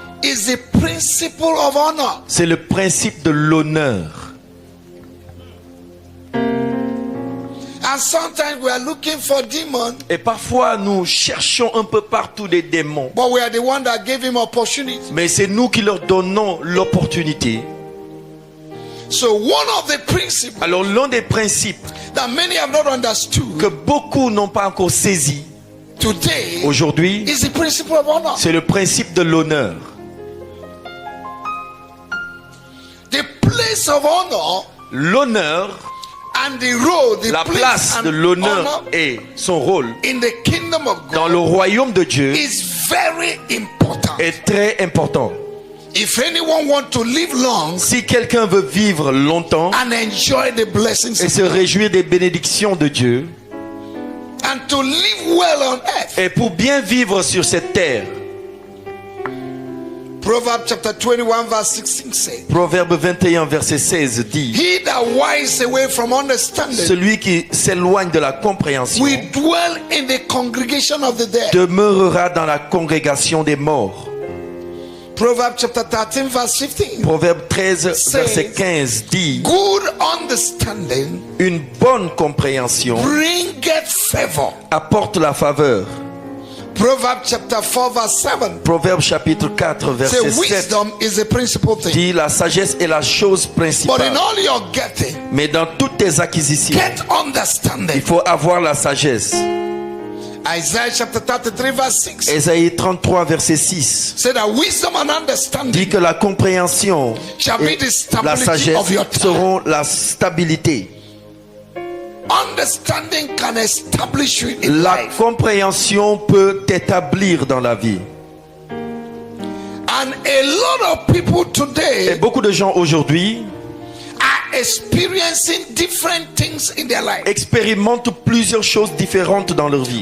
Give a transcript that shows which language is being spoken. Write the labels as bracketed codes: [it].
[en] is the principle of honor. [fr] c'est le principe de l'honneur. [en] And sometimes we are looking for demons, [fr] Et parfois nous cherchons un peu partout des démons, [en] but we are the one that gave him opportunity. [fr] mais c'est nous qui leur donnons l'opportunité. [en] So one of the principles [fr] Alors l'un des principes [en] that many have not understood [fr] que beaucoup n'ont pas encore saisi [en] today [fr] aujourd'hui, [en] is the principle of honor. [fr] c'est le principe de l'honneur. [en] The place of honor [fr] L'honneur, [en] and the role, the [fr] la place [en] and [fr] de l'honneur [en] honor [fr] et son rôle [en] in the kingdom of [fr] dans [en] God [fr] le royaume de Dieu [en] is very important. [fr] est très important. [en] If anyone wants to live long [fr] Si quelqu'un veut vivre longtemps [en] and enjoy the blessings [fr] et [en] of [fr] se [en] God, [fr] réjouir des bénédictions de Dieu, [en] and to live well on earth, [fr] et pour bien vivre sur cette terre, [en] Proverbs chapter 21 verse 16 says, [fr] Proverbe 21 verset 16 dit: [en] he that winds away from understanding [fr] celui qui s'éloigne de la compréhension [en] will dwell in the congregation of the dead. [fr] demeurera dans la congrégation des morts. [en] Proverbs chapter 13 verse 15. [fr] Proverbe 13 verset 15 dit: [en] Good understanding [fr] une bonne compréhension [en] bringeth favor. [fr] apporte la faveur. [en] Proverbs chapter 4 verse 7. [fr] Proverbe chapitre 4 verset [en] 7 wisdom is a principal thing. [fr] dit: la sagesse est la chose [en] But [fr] principale. [en] in all your getting, [fr] Mais dans toutes tes acquisitions, [en] get [fr] il [en] understanding. [fr] faut avoir la sagesse. [en] Isaiah chapter 33 verse 6. [fr] Ésaïe 33 verset 6 [en] Say that wisdom and [fr] dit [en] understanding [fr] que la compréhension [en] shall be [fr] et [en] the [fr] la [en] stability [fr] sagesse [en] of your time. [fr] seront la stabilité. [en] Understanding can establish you in [fr] La [en] life. [fr] compréhension peut t'établir dans la vie. [en] And a lot of people [fr] Et [en] today [fr] beaucoup de gens aujourd'hui [en] are experiencing different things in their life [fr] expérimentent plusieurs choses différentes dans leur vie